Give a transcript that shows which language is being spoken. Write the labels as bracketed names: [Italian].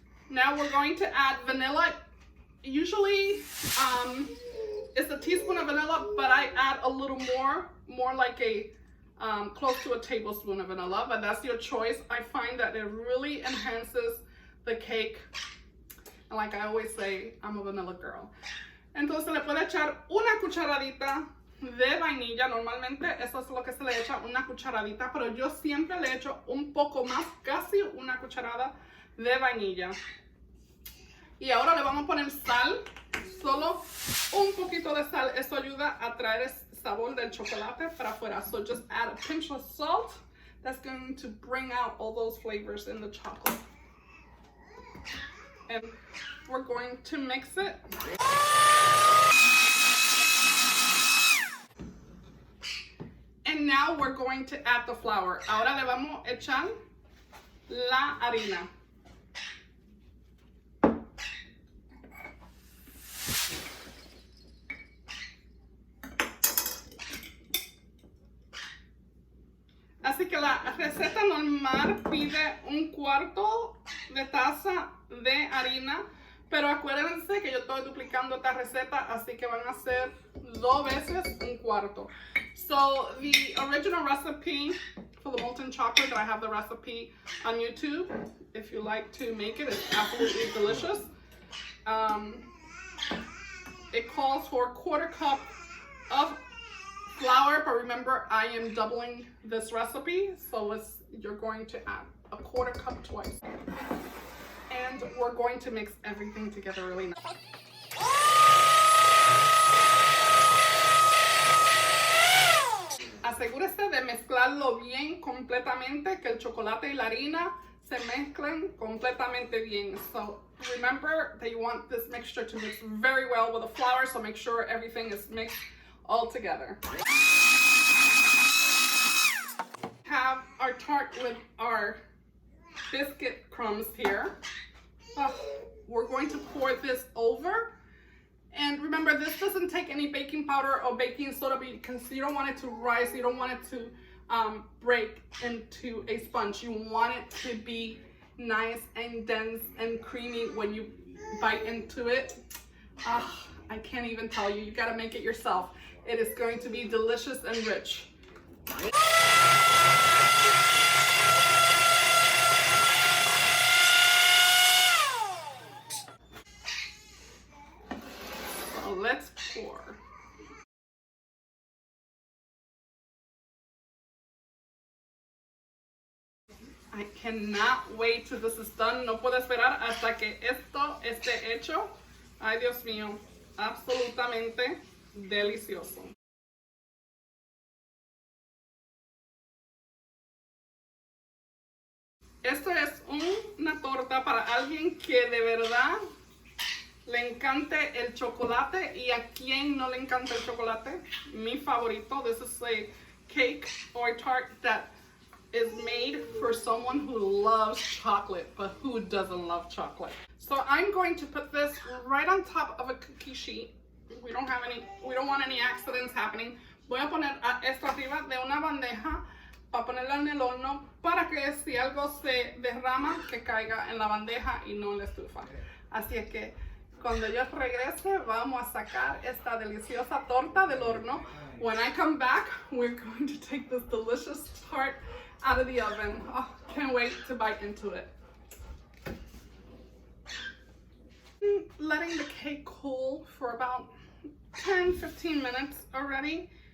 [English] Now we're going to add vanilla. Usually it's a teaspoon of vanilla, but I add a little more like a close to a tablespoon of vanilla, but that's your choice. I find that it really enhances the cake. And like I always say, I'm a vanilla girl. [Spanish] Entonces le puede echar una cucharadita de vainilla. Normalmente eso es lo que se le echa, una cucharadita, pero yo siempre le echo un poco más, casi una cucharada de vainilla. Y ahora le vamos a poner sal, solo un poquito de sal. Esto ayuda a traer sabor del chocolate para afuera. [English] So just add a pinch of salt. That's going to bring out all those flavors in the chocolate. And we're going to mix it. And now we're going to add the flour. [Spanish] Ahora le vamos a echar la harina. Así que la receta normal pide un cuarto de taza de harina, pero acuérdense que yo estoy duplicando esta receta, así que van a hacer 2 veces un cuarto. [English] So the original recipe for the molten chocolate, I have the recipe on YouTube. If you like to make it, it's absolutely delicious. It calls for a 1/4 cup of flour, but remember I am doubling this recipe, so you're going to add a 1/4 cup twice. And we're going to mix everything together really nice. [Spanish] Asegúrese de mezclarlo bien completamente, que el chocolate y la harina se mezclen completamente bien. [English] So remember that you want this mixture to mix very well with the flour, so make sure everything is mixed all together. Have our tart with our biscuit crumbs here. We're going to pour this over. And remember, this doesn't take any baking powder or baking soda because you don't want it to rise, you don't want it to break into a sponge. You want it to be nice and dense and creamy when you bite into it. I can't even tell you, you gotta make it yourself. It is going to be delicious and rich. So let's pour. I cannot wait till this is done. [Spanish] No puedo esperar hasta que esto esté hecho. Ay, Dios mío, absolutamente delicioso. Esto es una torta para alguien que de verdad le encante el chocolate. Y a quien no le encanta el chocolate, mi favorito. [English] This is a cake or a tart that is made for someone who loves chocolate, but who doesn't love chocolate. So I'm going to put this right on top of a cookie sheet. We don't want any accidents happening. [Spanish] Voy a poner esto arriba de una bandeja para ponerla en el horno para que si algo se derrama, que caiga en la bandeja y no en la estufa. Así es que cuando yo regrese, vamos a sacar esta deliciosa torta del horno. [English] When I come back, we're going to take this delicious tart out of the oven. Oh, can't wait to bite into it. Letting the cake cool for about 10-15 minutes already.